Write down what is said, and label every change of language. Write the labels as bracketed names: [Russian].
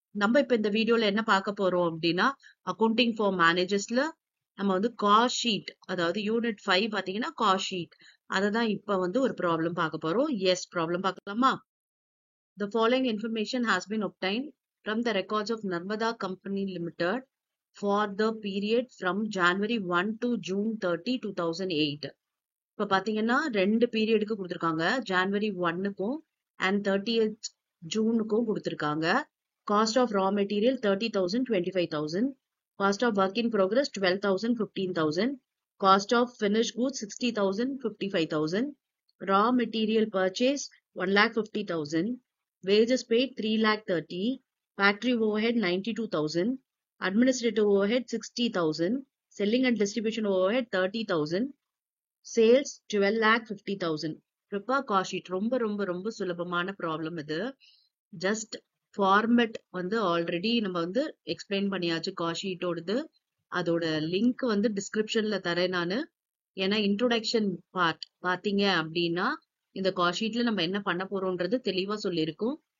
[Tamil] நம்ம இப்ப இந்த வீடியோல என்ன பார்க்க போறோம் அப்படின்னா, அக்கவுண்டிங் ஃபார் மேனேஜர்ஸ்ல நம்ம வந்து காஸ்ட் ஷீட், அதாவது யூனிட் 5 பாத்தீங்கன்னா காஸ்ட் ஷீட், அததான் இப்ப வந்து ஒரு ப்ராப்ளம் பார்க்க போறோம். எஸ், ப்ராப்ளம் பார்க்கலாமா? [English] The following information has been obtained from the records of Narmada Company Limited for the period from January 1 to June 30, 2008. [Tamil] இப்ப பாத்தீங்கன்னா ரெண்டு பீரியடுக்கு கொடுத்திருக்காங்க. ஜான்வரி 1க்கும் அண்ட் 30th ஜூனுக்கும் கொடுத்திருக்காங்க. [English] Cost of raw material 30,000, 25,000. Cost of work in progress 12,000, 15,000. Cost of finished goods 60,000, 55,000. Raw material purchase 1,50,000. Wages paid 3,30,000. Factory overhead 92,000. Administrative overhead 60,000. Selling and distribution overhead 30,000. Sales 12,50,000. [Tamil] ப்ரிப்பா cost sheet ரொம்ப ரொம்ப ரொம்ப சுலபமான problem இது. Just format வந்து already நம்ம வந்து explain பண்ணியாச்சு cost ஷீட்டோடது. அதோட லிங்க் வந்து டிஸ்கிரிப்ஷன்ல தரேன் நானு. ஏன்னா இன்ட்ரோடக்ஷன் பார்ட் பாத்தீங்க அப்படின்னா இந்த காஸ்ட் ஷீட்ல நம்ம என்ன பண்ண போறோம்ன்றது தெளிவா சொல்லியிருக்கும்.